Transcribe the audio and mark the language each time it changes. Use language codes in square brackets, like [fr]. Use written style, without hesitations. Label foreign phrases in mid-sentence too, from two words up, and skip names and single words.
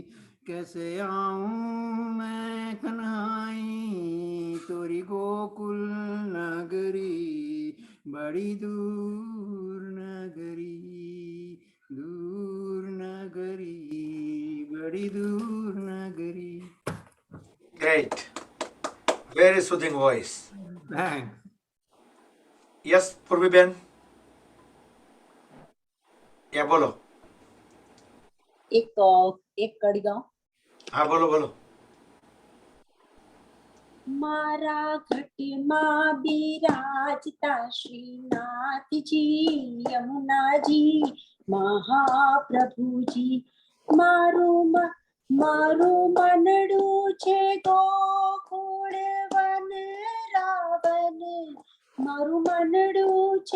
[hi] कैसे आऊं मैं कन्हाई तोरी गोकुल नगरी, बड़ी दूर नगरी, दूर नगरी, बड़ी दूर नगरी। [en] Great. Very soothing voice. Thanks. Yes, [gu] પૂર્વીબેન. Yeah, બોલો. એક કડી ગાઉં. હા, બોલો બોલો. મારા ઘટમાં બિરાજતા શ્રીનાથજી, યમુનાજી, મહાપ્રભુજી, મારું મનડું છે ગોકુળ વન રાવણ, મારું મનડું છે